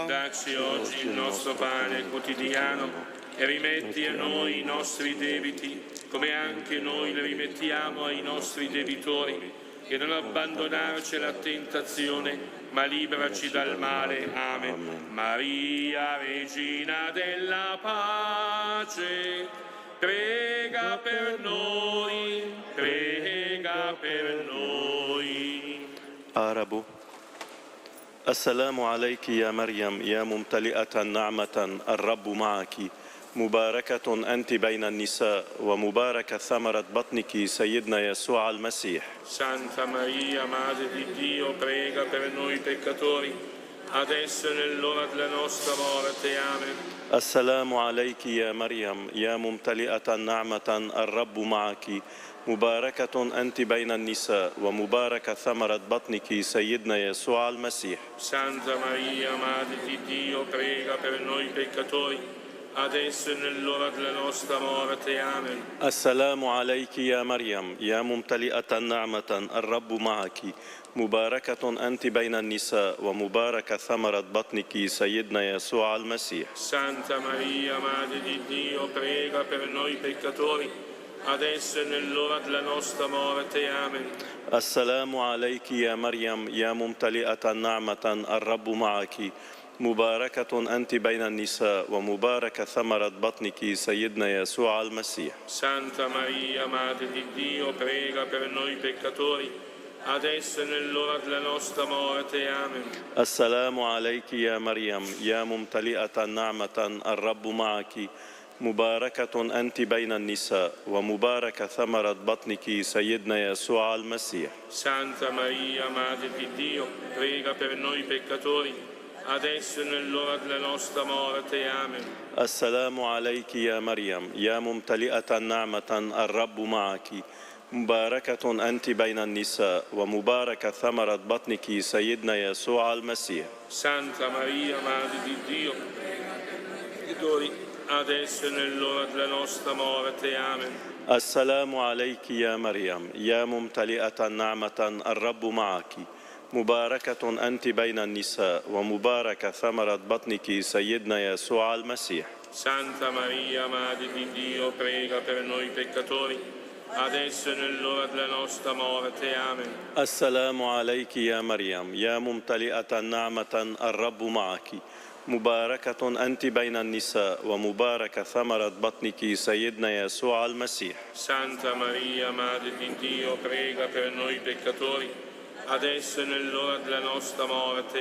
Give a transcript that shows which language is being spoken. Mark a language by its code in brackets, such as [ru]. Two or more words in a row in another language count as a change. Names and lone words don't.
[it] Dacci oggi il nostro pane quotidiano e rimetti a noi i nostri debiti, come anche noi li rimettiamo ai nostri debitori, e non abbandonarci alla tentazione, ma liberaci dal male. Amen. Maria, Regina della pace, prega per noi, prega per noi. [ar] عرب السلام عليك يا مريم يا ممتلئة نعمة الرب معك مباركة أنت بين النساء ومبارك ثمرة بطنك سيدنا يسوع المسيح. [it] Santa Maria, Madre di Dio, prega per noi peccatori, adesso e nell'ora della nostra morte. Amen. [ar] السلام عليك يا مريم يا ممتلئة نعمة الرب معك مباركة أنت بين النساء ومبارك ثمرة بطنك سيدنا يسوع المسيح. [it] Santa Maria, Madre di Dio, prega per noi peccatori, adesso e nell'ora della nostra morte. Amen. [ar] السلام عليك يا مريم يا ممتلئة نعمة الرب معك مباركة أنت بين النساء ومبارك ثمرة بطنك سيدنا يسوع المسيح. [it] Santa Maria, Madre di Dio, prega per noi peccatori, adesso e nell'ora della nostra morte. Amen. [ar] السلام عليك يا مريم يا ممتلئة نعمة الرب معك مباركة أنت بين النساء ومبارك ثمرة بطنك سيدنا يسوع المسيح. [it] Santa Maria, Madre di Dio, prega per noi peccatori, adesso e nell'ora della nostra morte. Amen. [ar] السلام عليك يا مريم يا ممتلئة نعمة الرب معك مباركة أنت بين النساء ومبارك ثمرة بطنك سيدنا يسوع المسيح. [it] Santa Maria, Madre di Dio, prega per noi peccatori, adesso e nell'ora della nostra morte. Amen. [ar] السلام عليك يا مريم يا ممتلئة نعمة الرب معك مباركة أنت بين النساء ومبارك ثمرة بطنك سيدنا يسوع المسيح. [it] Santa Maria, Madre di Dio, peccatori, adesso e nell'ora della nostra morte. Amen. [ar] السلام عليك يا مريم يا ممتلئة نعمة الرب معك مباركة أنت بين النساء ومبارك ثمرة بطنك سيدنا يسوع المسيح. [it] Santa Maria, Madre di Dio, prega per noi peccatori, adesso e nell'ora della nostra morte. Amen. [ar] السلام عليك يا مريم يا ممتلئة نعمة الرب معك مباركة أنت بين النساء ومبارك ثمرة بطنك سيدنا يسوع المسيح. [it] Santa Maria, Madre di Dio, prega per noi peccatori, adesso e nell'ora della nostra morte.